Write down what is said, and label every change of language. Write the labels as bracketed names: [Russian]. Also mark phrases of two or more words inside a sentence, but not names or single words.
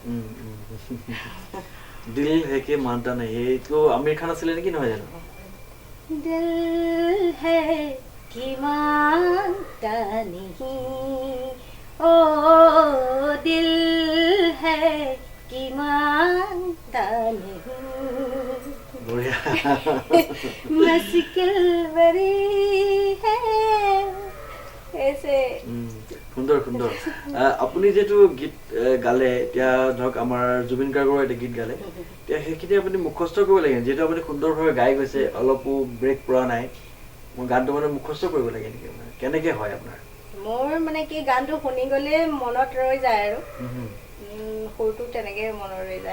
[Hindi] दिल है के मांगता नहीं [Assamese] এইটো আমিৰ খান আছিলে নেকি নহয় জানো [Hindi] दिल है कि मांगता नहीं ओ दिल है कि मांगता नहीं मुश्किल बड़ी है ऐसे [Assamese] সুন্দৰ সুন্দৰ আপুনি যেটো গীত গালে এতিয়া ধৰক আমাৰ জুবিন গাৰ্গৰ এটা গীত গালে এতিয়া সেইখিনি আপুনি মুখস্থ কৰিব লাগে যেটো আপুনি সুন্দৰভাৱে গাই গৈছে অলপো ব্ৰেক পৰা নাই মই গানটো মানে মুখস্থ কৰিব লাগে নেকি কেনেকে হয় আপোনাৰ মোৰ মানে কি গানটো শুনি গলে মনত ৰৈ যায় আৰু সুৰটো তেনেকে মনত ৰৈ যায়